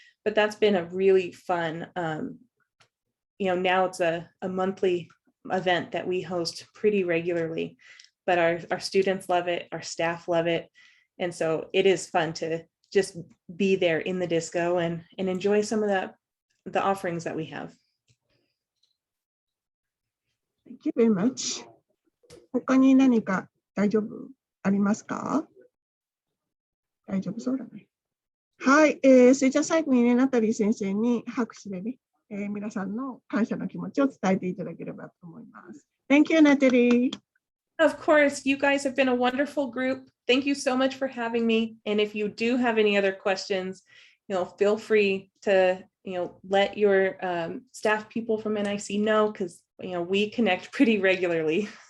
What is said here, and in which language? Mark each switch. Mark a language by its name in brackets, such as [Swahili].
[English] But that's been a really fun, now it's a monthly event that we host pretty regularly, but our students love it, our staff love it. And so it is fun to just be there in the Disco and enjoy some of the offerings that we have. Thank you very much. [Japanese] 他に何か大丈夫ありますか？大丈夫そうだね。はい、それじゃあ最後にね、ナタリー先生に拍手でね、皆さんの感謝の気持ちを伝えていただければと思います。 [English] Thank you, Natalie. Of course, you guys have been a wonderful group. Thank you so much for having me. And if you do have any other questions, feel free to, let your staff people from NIC know, because, we connect pretty regularly.